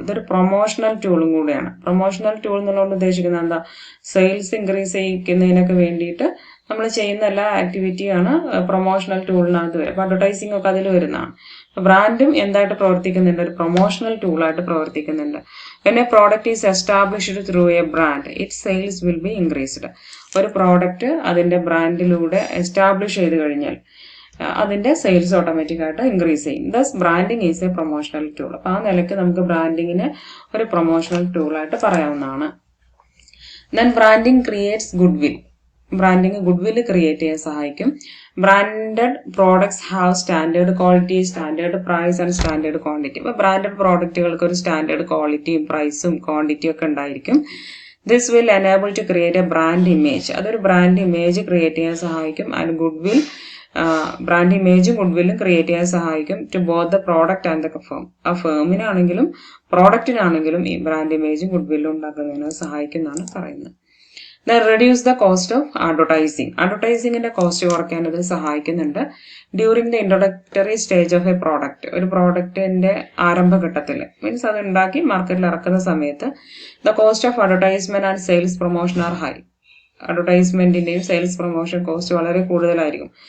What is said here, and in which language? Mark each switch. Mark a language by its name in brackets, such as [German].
[Malayalam] ഇതൊരു പ്രൊമോഷണൽ ടൂളും കൂടെയാണ്. Promotional tool എന്നുള്ളത് ഉദ്ദേശിക്കുന്നത് എന്താ, സെയിൽസ് ഇൻക്രീസ് ചെയ്യിക്കുന്നതിനൊക്കെ വേണ്ടിയിട്ട് നമ്മൾ ചെയ്യുന്ന എല്ലാ ആക്ടിവിറ്റിയാണ് പ്രൊമോഷണൽ ടൂളിനകത്ത് വരും. അപ്പൊ അഡ്വർടൈസിംഗ് ഒക്കെ അതിൽ വരുന്നതാണ്. ബ്രാൻഡും എന്തായിട്ട് പ്രവർത്തിക്കുന്നുണ്ട്, ഒരു പ്രൊമോഷണൽ ടൂളായിട്ട് പ്രവർത്തിക്കുന്നുണ്ട്. [English] When a product is established through a brand, its sales will be increased. [Malayalam] ഒരു പ്രോഡക്റ്റ് അതിന്റെ ബ്രാൻഡിലൂടെ എസ്റ്റാബ്ലിഷ് ചെയ്ത് കഴിഞ്ഞാൽ അതിന്റെ സെയിൽസ് ഓട്ടോമാറ്റിക് ആയിട്ട് ഇൻക്രീസ് ചെയ്യും. [English] Thus branding is a promotional tool. [Malayalam] അപ്പൊ ആ നിലയ്ക്ക് നമുക്ക് ബ്രാൻഡിങ്ങിനെ ഒരു പ്രൊമോഷണൽ ടൂളായിട്ട് പറയാവുന്നതാണ്. [English] Then branding creates goodwill. [Malayalam] Branding good will create ചെയ്യാൻ സഹായിക്കും. [English] Branded products have standard quality, standard price and standard quantity. [Malayalam] അപ്പൊ ബ്രാൻഡഡ് പ്രോഡക്റ്റുകൾക്ക് ഒരു സ്റ്റാൻഡേർഡ് ക്വാളിറ്റിയും പ്രൈസും ക്വാണ്ടിറ്റിയും ഒക്കെ ഉണ്ടായിരിക്കും. [English] This will enable to create a brand image. [Malayalam] അതൊരു ബ്രാൻഡ് ഇമേജ് ക്രിയേറ്റ് ചെയ്യാൻ സഹായിക്കും. [English] and goodwill, [Malayalam] brand ഇമേജും good വില്ലും ക്രിയേറ്റ് ചെയ്യാൻ സഹായിക്കും [English] To both the product and the firm. [Malayalam] ആ ഫേമിനാണെങ്കിലും പ്രോഡക്റ്റിനാണെങ്കിലും ഈ ബ്രാൻഡ് ഇമേജും ഗുഡ് വില്ലും ഉണ്ടാക്കുന്നതിന് സഹായിക്കും എന്നാണ് പറയുന്നത്. [English] Then reduce the cost of advertising. [Malayalam] അഡ്വർടൈസിങ്ങിന്റെ cost കുറയ്ക്കാൻ ഇത് സഹായിക്കുന്നുണ്ട്. [English] During the introductory stage of a product. [Malayalam] ഒരു പ്രോഡക്റ്റിന്റെ ആരംഭഘട്ടത്തിൽ, മീൻസ് അത് ഉണ്ടാക്കി മാർക്കറ്റിൽ ഇറക്കുന്ന സമയത്ത് [English] The cost of advertisement and sales promotion are high. [Malayalam] അഡ്വർടൈസ്മെന്റിന്റെയും sales promotion cost വളരെ കൂടുതലായിരിക്കും.